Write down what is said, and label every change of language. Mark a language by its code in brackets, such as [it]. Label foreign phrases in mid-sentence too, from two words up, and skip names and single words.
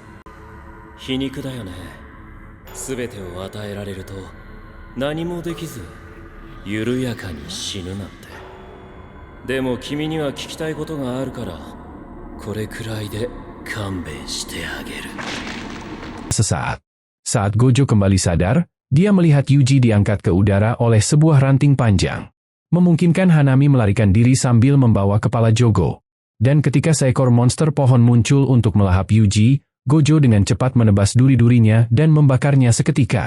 [ja] 皮肉だよね。全てを与えられると何もできず緩やかに死ぬなんて。でも君には聞きたいことがあるからこれくらいで勘弁してあげる。 [id] Saat Gojo kembali sadar, dia melihat Yuji diangkat ke udara oleh sebuah ranting panjang, memungkinkan Hanami melarikan diri sambil membawa kepala Jogo. Dan ketika seekor monster pohon muncul untuk melahap Yuji, Gojo dengan cepat menebas duri-durinya dan membakarnya seketika.